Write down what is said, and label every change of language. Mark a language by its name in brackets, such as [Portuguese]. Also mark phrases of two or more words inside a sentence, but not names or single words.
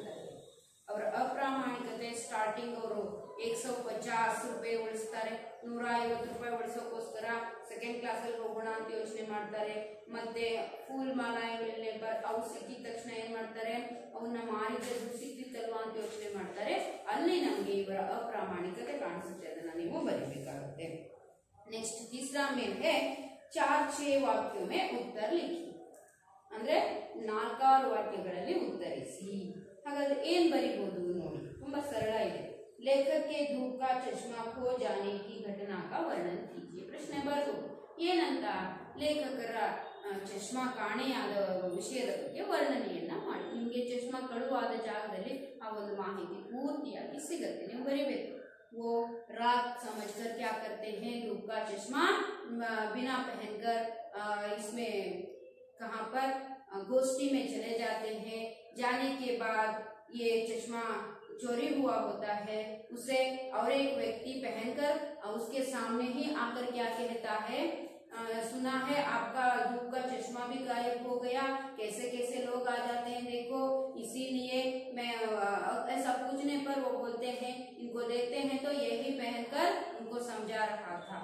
[Kannada] ಅವರ ಅಪ್ರಾಮಾಣಿಕತೆ ಸ್ಟಾರ್ಟಿಂಗ್ ಅವರು 150 ರೂಪಾಯಿ ಉಳಿಸ್ತಾರೆ, 150 ರೂಪಾಯಿ ಉಳಿಸೋಕೋಸ್ಕರ ಸೆಕೆಂಡ್ ಕ್ಲಾಸಲ್ಲಿ ಹೋಗೋಣ ಅಂತ ಯೋಚನೆ ಮಾಡ್ತಾರೆ. ಮತ್ತೆ ಫೂಲ್ ಮಾಲಾಯಗಳನ್ನೇ ಅವು ಸಿಕ್ಕಿದ ತಕ್ಷಣ ಏನ್ ಮಾಡ್ತಾರೆ, ಅವನ್ನ ಮಾರಿದ್ದು ಸಿಕ್ತಿತ್ತಲ್ವಾ ಅಂತ ಯೋಚನೆ ಮಾಡ್ತಾರೆ. ಅಲ್ಲಿ ನಮಗೆ ಇವರ ಅಪ್ರಾಮಾಣಿಕತೆ ಕಾಣಿಸುತ್ತೆ, ಅದನ್ನ ನೀವು ಬರೀಬೇಕಾಗುತ್ತೆ. [Hindi] ನೆಕ್ಸ್ಟ್ तीसरा में है 4-6 ವಾಕ್ಯ में उत्तर लिखी, [Kannada] ಅಂದ್ರೆ 4 ವಾಕ್ಯಗಳಲ್ಲಿ ಉತ್ತರಿಸಿ. ಹಾಗಾದ್ರೆ ಏನ್ ಬರೀಬಹುದು ನೋಡಿ, ತುಂಬಾ ಸರಳ ಇದೆ. [Hindi] लेखक के धूप का चश्मा खो जाने की घटना का वर्णन कीजिए. [Kannada] ಪ್ರಶ್ನೆ ಬರ್ದು ಏನಂತ, ಲೇಖಕರ ಚಶ್ಮಾ ಕಾಣೆಯಾದ ವಿಷಯದ ಬಗ್ಗೆ ವರ್ಣನೆಯನ್ನ ಮಾಡಿ. ನಿಮಗೆ ಚಶ್ಮಾ ಕಳುವಾದ ಜಾಗದಲ್ಲಿ ಆ ಒಂದು ಮಾಹಿತಿ ಪೂರ್ತಿಯಾಗಿ ಸಿಗುತ್ತೆ, ನೀವು ಬರೀಬೇಕು. [Hindi] वो रात समझकर क्या करते हैं, धूप का चश्मा बिना पहनकर इसमें कहाँ पर गोष्ठी में चले जाते हैं. जाने के बाद ये चश्मा चोरी हुआ होता है, उसे और एक व्यक्ति पहनकर उसके सामने ही आकर क्या कहता है, सुना है आपका धूप का चश्मा भी गायब हो गया, कैसे कैसे लोग आ जाते हैं देखो, इसीलिए मैं ऐसा पूछने पर वो बोलते हैं इनको देखते हैं तो यही पहनकर उनको समझा रहा था.